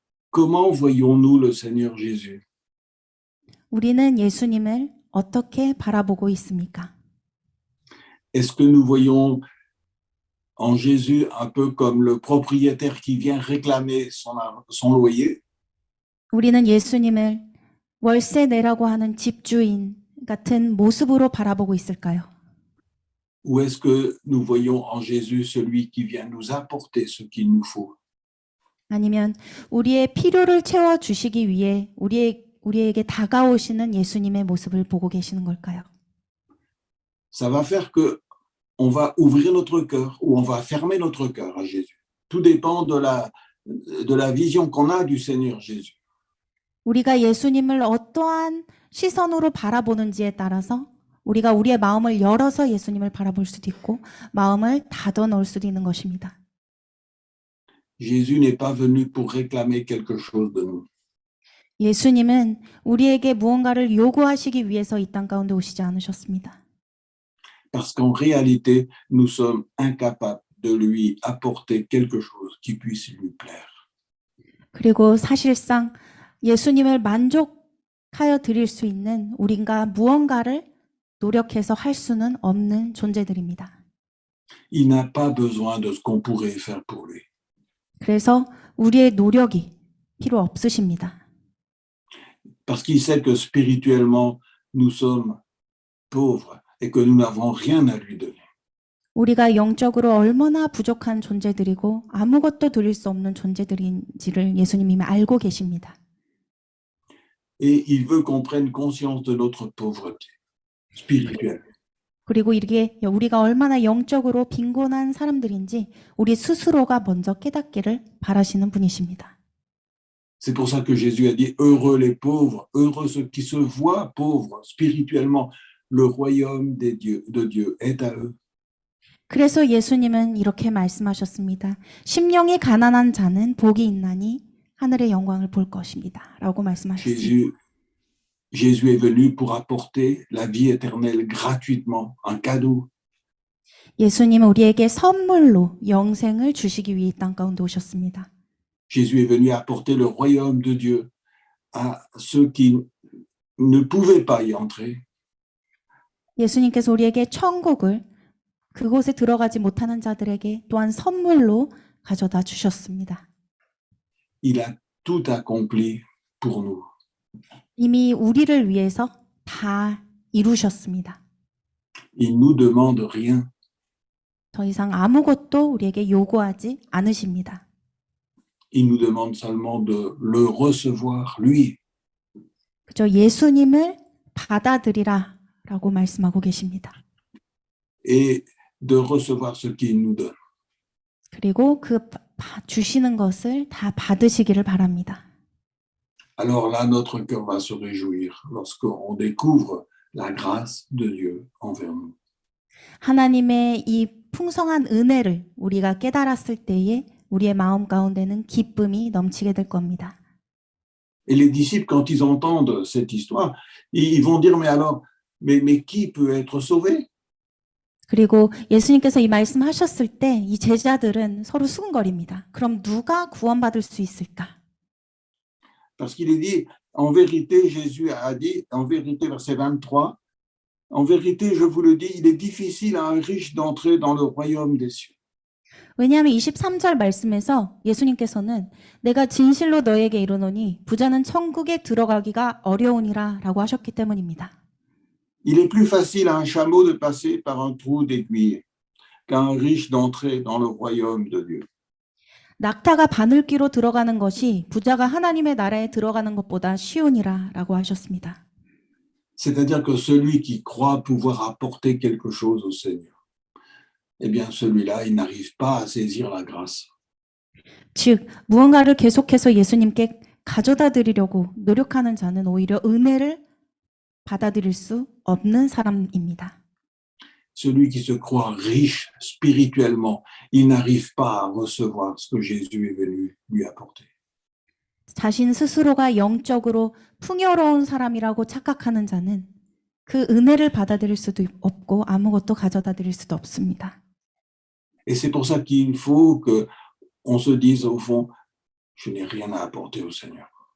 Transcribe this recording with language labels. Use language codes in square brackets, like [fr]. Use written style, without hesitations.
[fr] Comment voyons-nous le Seigneur Jésus? [ko] 우리는 예수님을 어떻게 바라보고 있습니까? [fr] Est-ce que nous voyons en Jésus un peu comme le propriétaire qui vient réclamer son loyer? [ko] 우리는 예수님을 월세 내라고 하는 집주인 같은 모습으로 바라보고 있을까요? [fr] Ou est-ce que nous voyons en Jésus celui qui vient nous apporter ce qu'il nous faut? [ko] 아니면 우리의 필요를 채워 주시기 위해 우리에게 다가오시는 예수님의 모습을 보고 계시는 걸까요? [fr] Ça va faire que on va ouvrir notre cœur ou on va fermer notre cœur à Jésus. Tout dépend de la vision qu'on a du Seigneur Jésus. [ko] 우리가 예수님을 어떠한 시선으로 바라보는지에 따라서 우리가 우리의 마음을 열어서 예수님을 바라볼 수도 있고 마음을 닫아 놓을 수도 있는 것입니다. [fr] Jésus n'est pas venu pour réclamer quelque chose de nous. [ko] 예수님은 우리에게 무언가를 요구하시기 위해서 이 땅 가운데 오시지 않으셨습니다. [fr] Parce qu'en réalité, nous sommes incapables de lui apporter quelque chose qui puisse lui plaire. [ko] 그리고 사실상 예수님을 만족하여 드릴 수 있는 우리가 무언가를 노력해서 할 수는 없는 존재들입니다. [fr] Il n'a pas besoin de ce qu'on pourrait faire pour lui. [ko] 그래서 우리의 노력이 필요 없으십니다. [fr] Parce qu'il sait que spirituellement, nous sommes pauvres et que nous n'avons rien à lui donner. [ko] 우리가 영적으로 얼마나 부족한 존재들이고 아무것도 드릴 수 없는 존재들인지를 예수님이 이미 알고 계십니다. [fr] Et il veut qu'on prenne conscience de notre pauvreté spirituelle. [ko] 그리고 이게 우리가 얼마나 영적으로 빈곤한 사람들인지 우리 스스로가 먼저 깨닫기를 바라시는 분이십니다. [fr] C'est pour ça que Jésus a dit « Heureux les pauvres, heureux ceux qui se voient pauvres spirituellement, le royaume de Dieu est à eux. » [ko] 그래서 예수님은 이렇게 말씀하셨습니다. 심령이 가난한 자는 복이 있나니 하늘의 영광을 볼 것입니다. 라고 말씀하셨습니다. [fr] Jésus est venu pour apporter la vie éternelle gratuitement, un cadeau. [ko] 예수님은 우리에게 선물로 영생을 주시기 위해 이 땅 가운데 오셨습니다. [fr] Jésus est venu apporter le royaume de Dieu à ceux qui ne pouvaient pas y entrer. [ko] 예수님께서 우리에게 천국을 그곳에 들어가지 못하는 자들에게 또한 선물로 가져다 주셨습니다. [fr] Il a tout accompli pour nous. [ko] 이미 우리를 위해서 다 이루셨습니다. [fr] Il nous demande rien. [ko] 더 이상 아무것도 우리에게 요구하지 않으십니다. [fr] Il nous demande seulement de le recevoir, lui. [ko] 그저 예수님을 받아들이라 라고 말씀하고 계십니다. [fr] Et de recevoir ce qu'il nous donne. [ko] 그리고 그 주시는 것을 다 받으시기를 바랍니다. [fr] Alors là, notre cœur va se réjouir lorsqu'on découvre la grâce de Dieu envers nous. [ko] 하나님의 이 풍성한 은혜를 우리가 깨달았을 때에 우리의 마음 가운데는 기쁨이 넘치게 될 겁니다. [fr] Et les disciples, quand ils entendent cette histoire, ils vont dire, mais alors, mais qui peut être sauvé? [ko] 그리고 예수님께서 이 말씀하셨을 때 이 제자들은 서로 수군거립니다. 그럼 누가 구원받을 수 있을까? [fr] Parce qu'il est dit, en vérité, Jésus a dit, en vérité, verset 23, en vérité, je vous le dis, il est difficile à un riche d'entrer dans le royaume des cieux. [ko] 왜냐하면 23절 말씀에서 예수님께서는 내가 진실로 너에게 이르노니 부자는 천국에 들어가기가 어려우니라 라고 하셨기 때문입니다. [fr] Il est plus facile à un chameau de passer par un trou d'aiguille qu'à un riche d'entrer dans le royaume de Dieu. [ko] 낙타가 바늘귀로 들어가는 것이 부자가 하나님의 나라에 들어가는 것보다 쉬우니라 라고 하셨습니다. [fr] C'est-à-dire que celui qui croit pouvoir apporter quelque chose au Seigneur, eh bien celui-là, il n'arrive pas à saisir la grâce. [ko] 즉 무언가를 계속해서 예수님께 가져다 드리려고 노력하는 자는 오히려 은혜를 받아들일 수 없는 사람입니다. [fr] Celui qui se croit riche spirituellement, il n'arrive pas à recevoir ce que Jésus est venu lui apporter. [ko] 자신 스스로가 영적으로 풍요로운 사람이라고 착각하는 자는 그 은혜를 받아들일 수도 없고 아무것도 가져다 드릴 수도 없습니다. [fr] Et c'est pour ça qu'il faut qu'on se dise au fond, je n'ai rien à apporter au Seigneur.